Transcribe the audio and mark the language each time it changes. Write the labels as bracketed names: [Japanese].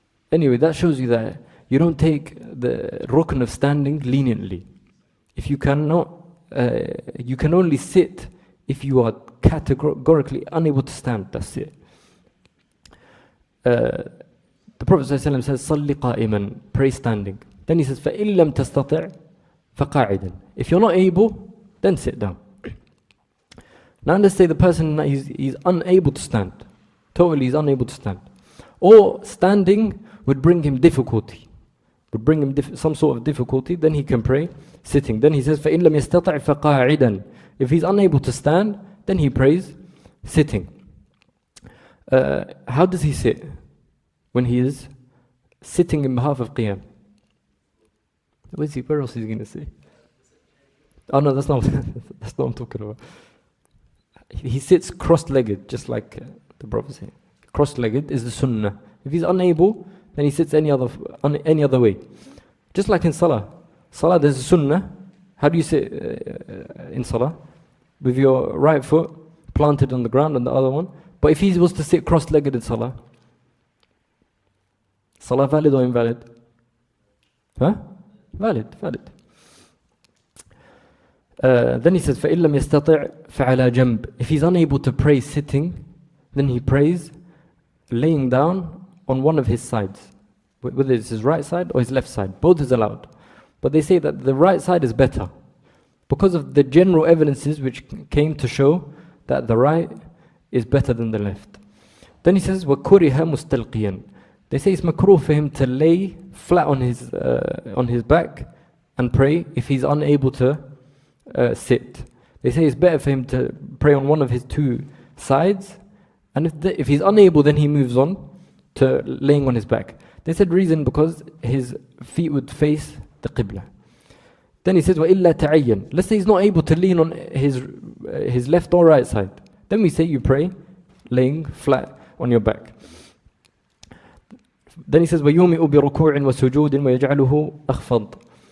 [English] Anyway, that shows you that you don't take the rukn of standing leniently. If you cannot, you can only sit if you are categorically unable to stand. That's it. The Prophet ﷺ says, [Arabic] صَلِّ قَائِمًا, [English] pray standing. Then he says, [Arabic] فَإِن لَمْ تَسْتَطِعْ فَقَاعِدًا. [English] If you're not able, then sit down. Now let's say the person, he's unable to stand. Totally he's unable to stand. Or standing would bring him difficulty. Would bring him some sort of difficulty, then he can pray sitting. Then he says, [Arabic] فَإِن لَمْ يَسْتَطِعْ فَقَاعِدًا. [English] If he's unable to stand, then he prays sitting. How does he sit? When he is sitting in behalf of qiyam. Where else is he going to say? Oh no, that's not what I'm talking about. He sits cross-legged, just like the Prophet said. Cross-legged is the sunnah. If he's unable, then he sits any other way. Just like in salah. Salah, there's a sunnah. How do you sit in salah? With your right foot planted on the ground and the other one. But if he was to sit cross-legged in salah, salah valid or invalid? Huh? Valid. Then he says, [Arabic] فَإِن لَمْ يَسْتَطِعْ فَعَلَى جَنْبٍ. [English] If he's unable to pray sitting, then he prays laying down on one of his sides. Whether it's his right side or his left side. Both is allowed. But they say that the right side is better. Because of the general evidences which came to show that the right is better than the left. Then he says, [Arabic] وَكُرِهَ مُسْتَلْقِيًا. [English] They say it's makruh for him to lay flat on his back and pray if he's unable to sit. They say it's better for him to pray on one of his two sides, and if he's unable, then he moves on to laying on his back. They said reason because his feet would face the qibla. Then he says, [Arabic] وَإِلَّا تَعَيَّنْ. [English] Let's say he's not able to lean on his left or right side. Then we say you pray laying flat on your back. Then he says, [Arabic] وَيُومِئُ بِرُكُوعٍ وَسُجُودٍ وَيَجْعَلُهُ أَخْفَض.